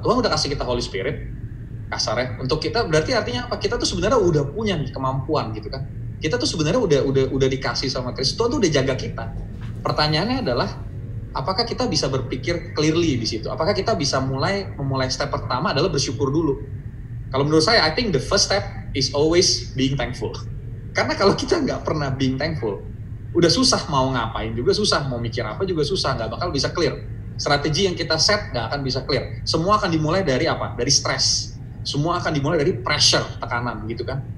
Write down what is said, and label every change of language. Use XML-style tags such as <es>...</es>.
<id>Tuhan udah kasih kita Holy Spirit, kasarnya. Untuk kita berarti artinya apa? Kita tuh sebenarnya udah punya kemampuan gitu kan. Kita tuh sebenarnya udah dikasih sama Kristus. Tuhan tuh udah jaga kita. Pertanyaannya adalah, apakah kita bisa berpikir</id> <en>clearly</en> <id>di situ? Apakah kita bisa memulai step pertama adalah bersyukur dulu? Kalau menurut saya,</id> <en>I think the first step is always being thankful.</en> <id>Karena kalau kita nggak pernah</id> <en>being thankful,</en> <id>udah susah mau ngapain juga susah, mau mikir apa juga susah, nggak bakal bisa clear. Strategi yang kita set nggak akan bisa clear. Semua akan dimulai dari apa? Dari stres. Semua akan dimulai dari pressure, tekanan gitu kan.</id>